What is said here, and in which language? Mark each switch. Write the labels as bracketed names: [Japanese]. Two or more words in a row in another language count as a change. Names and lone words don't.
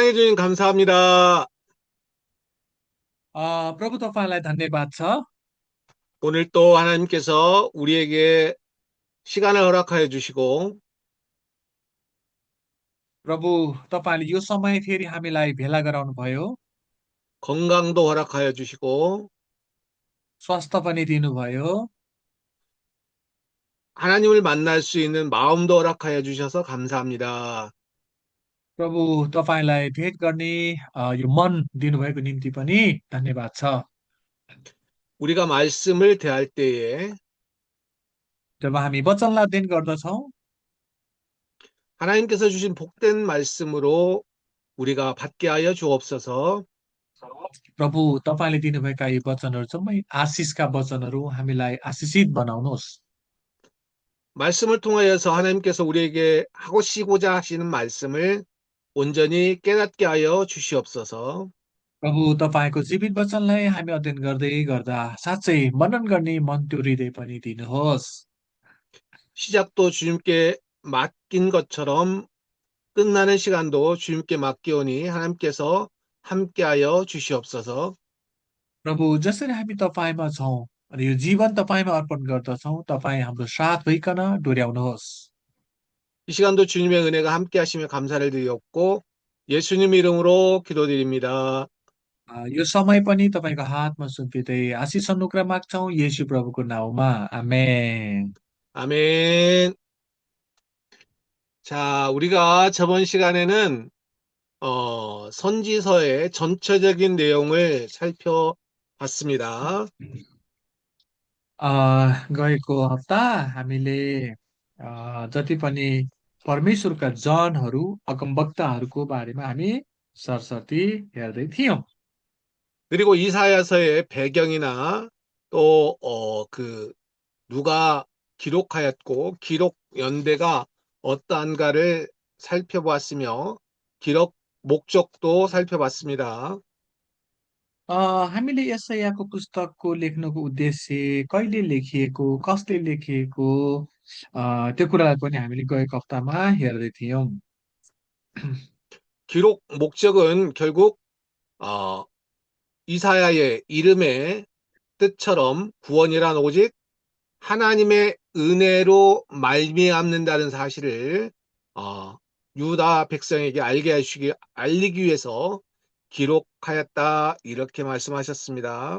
[Korean] 사랑해 주님 감사합니다. [Nepali] प्रभु तपाईँलाई धन्यवाद छ। [Korean] 오늘 또 하나님께서 우리에게 시간을 허락하여 주시고 [Nepali] प्रभु तपाईँले यो समय फेरि हामीलाई भेला गराउनु भयो। [Korean] 건강도 허락하여 주시고 [Nepali] स्वास्थ्य पनि दिनुभयो। [Korean] 하나님을 만날 수 있는 마음도 허락하여 주셔서 감사합니다. [Nepali] प्रभु तपाईँलाई भेट गर्ने यो मन दिनुभएको निम्ति पनि धन्यवाद छ। [Korean] 우리가 말씀을 대할 때에 [Nepali] जब हामी वचनलाई अध्ययन गर्दछौँ, [Korean] 하나님께서 주신 복된 말씀으로 우리가 받게 하여 주옵소서. [Nepali] प्रभु तपाईँले दिनुभएका यी वचनहरू जम्मै आशिषका वचनहरू हामीलाई आशिषित बनाउनुहोस्। [Korean] 말씀을 통하여서 하나님께서 우리에게 하시고자 하시는 말씀을 온전히 깨닫게 하여 주시옵소서. [Nepali] प्रभु तपाईँको जीवित वचनलाई हामी अध्ययन गर्दै गर्दा साँच्चै मनन गर्ने मन त्यो हृदय पनि दिनुहोस्। [Korean] 시작도 주님께 맡긴 것처럼 끝나는 시간도 주님께 맡기오니 하나님께서 함께하여 주시옵소서. [Nepali] प्रभु जसरी हामी तपाईँमा छौँ अनि यो जीवन तपाईँमा अर्पण गर्दछौँ, तपाईँ हाम्रो साथ भइकन डोर्याउनुहोस्। [Korean] 이 시간도 주님의 은혜가 함께하시며 감사를 드렸고 예수님 이름으로 기도드립니다. [Nepali] यो समय पनि तपाईँको हातमा सुम्पिँदै आशिष अनुग्रह माग्छौँ येशू प्रभुको नाउँमा, आमेन। [Korean] 아멘. 자, 우리가 저번 시간에는 선지서의 전체적인 내용을 살펴봤습니다. [Nepali] गएको हप्ता हामीले जति पनि परमेश्वरका जनहरू अगमवक्ताहरूको बारेमा हामी सरसर्ती हेर्दै थियौँ। [Korean] 그리고 이사야서의 배경이나 또 누가 기록하였고 기록 연대가 어떠한가를 살펴보았으며 기록 목적도 살펴봤습니다. [Nepali] अ, हामीले यशायाको पुस्तकको लेख्नुको उद्देश्य, कहिले लेखिएको, कसले लेखिएको, त्यो कुरालाई पनि हामीले गएको हप्तामा हेर्दै थियौँ। [Korean] 기록 목적은 결국 어, 이사야의 이름의 뜻처럼 구원이란 오직 하나님의 은혜로 말미암는다는 사실을 유다 백성에게 알리기 위해서 기록하였다 이렇게 말씀하셨습니다.